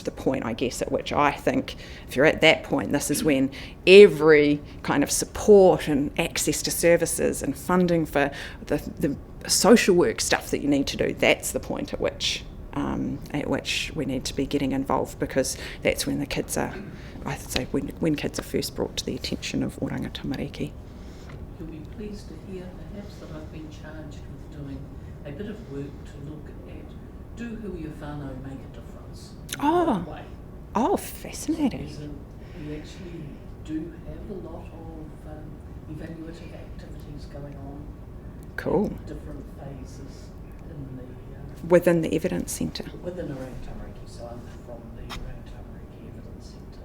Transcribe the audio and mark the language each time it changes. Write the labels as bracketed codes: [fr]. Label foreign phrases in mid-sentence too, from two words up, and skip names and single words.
[en] the point, I guess, at which I think if you're at that point, this is when every kind of support and access to services and funding for the social work stuff that you need to do, that's the point at which we need to be getting involved, because that's when the kids are, I'd say, when kids are first brought to the attention of Oranga Tamariki. You'll be pleased to hear, perhaps, that I've been charged with doing a bit of work to look at, do [mi] hui whānau [en] make a difference? Fascinating. We actually do have a lot of evaluative activities going on. Cool. At different phases in the within the evidence centre. Within Oranga Tamariki, so I'm from the Oranga Tamariki Evidence Centre.